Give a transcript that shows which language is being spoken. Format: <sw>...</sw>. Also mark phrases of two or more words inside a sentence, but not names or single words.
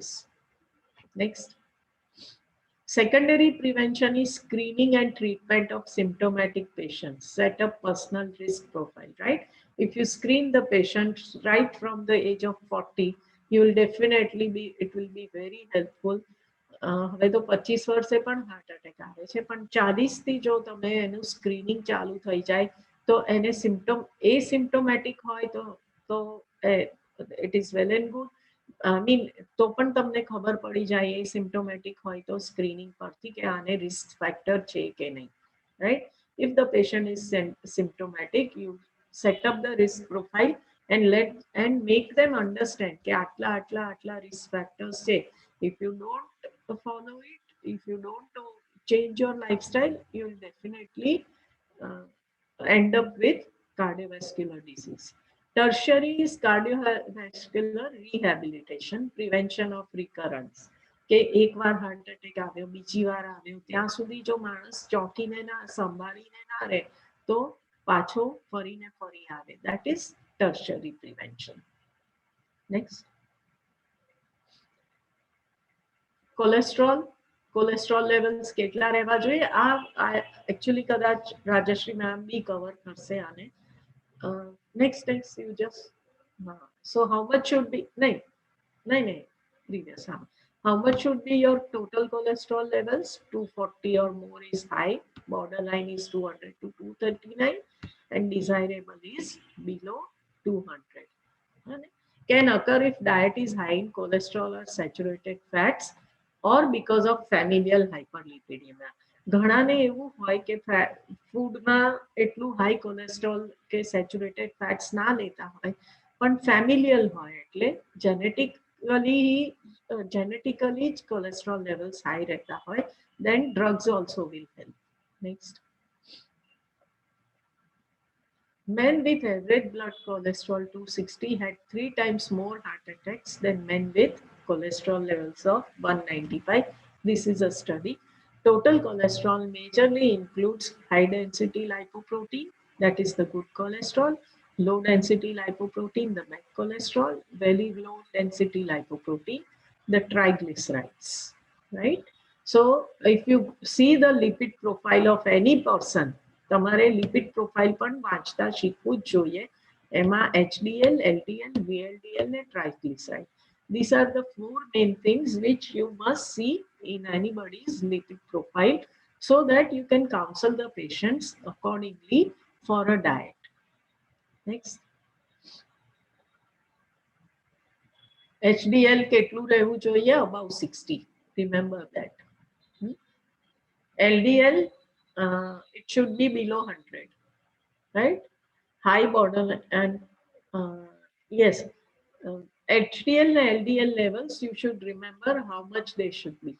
<en>Next. Secondary prevention is screening and treatment of symptomatic patients. Set up personal risk profile, right? If you screen the patient right from the age of 40, you will definitely be, it will be very helpful.</en> <gu>હવે તો 25 વર્ષે પણ હાર્ટ અટેક આવે છે, પણ 40 થી જો તમે એનું સ્ક્રીનિંગ ચાલુ થઈ જાય તો એને</gu> <en>symptom asymptomatic</en> <gu>હોય તો</gu> <en>it is well and good. I mean</en> <gu>તો પણ તમને ખબર પડી જાય એસિમ્પ્ટોમેટિક હોય તો સ્ક્રીનિંગ પરથી કે આને રિસ્ક ફેક્ટર છે કે નહીં,</gu> <en>right? If the patient is symptomatic, you set up the risk profile and make them understand</en> <gu>કે આટલા risk factors છે.</gu> <en>If you don't follow it, if you don't change your lifestyle, you will definitely end up with cardiovascular disease. Tertiary is cardiovascular rehabilitation, prevention of recurrence.</en> <gu>કે એકવાર હાર્ટ અટેક આવ્યો, બીજી વાર આવ્યો, ત્યાં સુધી જો માણસ ચોંકીને ના સંભાળીને ના રહે તો પાછો ફરીને ફરી આવે.</gu> <en>That is tertiary prevention. Next. Cholesterol, cholesterol levels</en> <gu>કેટલા રહેવા જોઈએ આ એકચ્યુઅલી કદાચ રાજશ્રી મેમ બી કવર કરશે આને</gu> <en>next you just so how much should be નહીં previous how much should be your total cholesterol levels 240 or more is high borderline is 200 to 239 and desirable is below 200 can occur if diet is high in cholesterol or saturated fats or because of familial hyperlipidemia</en> <gu>ઘણાને એવું હોય કે ફૂડમાં એટલું હાઈ કોલેસ્ટ્રોલ કે સેચ્યુરેટેડ ફેટ્સ ના લેતા હોય પણ ફેમિલિયલ હોય એટલે</gu> <en>genetically cholesterol levels high</en> <gu>રહેતા હોય</gu> <en>then drugs also will help. Next. Men with average blood cholesterol 260 had 3 times more heart attacks than men with cholesterol levels of 195. This is a study. Total cholesterol majorly includes high density lipoprotein, that is the good cholesterol, low density lipoprotein, the bad cholesterol, very low density lipoprotein, the triglycerides, right? So if you see the lipid profile of any person,</en> <gu>તમારે</gu> <en>lipid profile</en> <gu>પણ વાંચતા શીખવું જ જોઈએ એમાં HDL, LDL, VLDL ને ટ્રાઇગ્લિસરાઇડ.</gu> <en>These are the 4 main things which you must see in anybody's lipid profile so that you can counsel the patients accordingly for a diet.</en> <gu>Next. HDL કેટલું રહેવું જોઈએ?</gu> <en>Above 60. Remember that. LDL it should be below 100, right? High border and yes, HDL and LDL levels you should remember how much they should be.</en>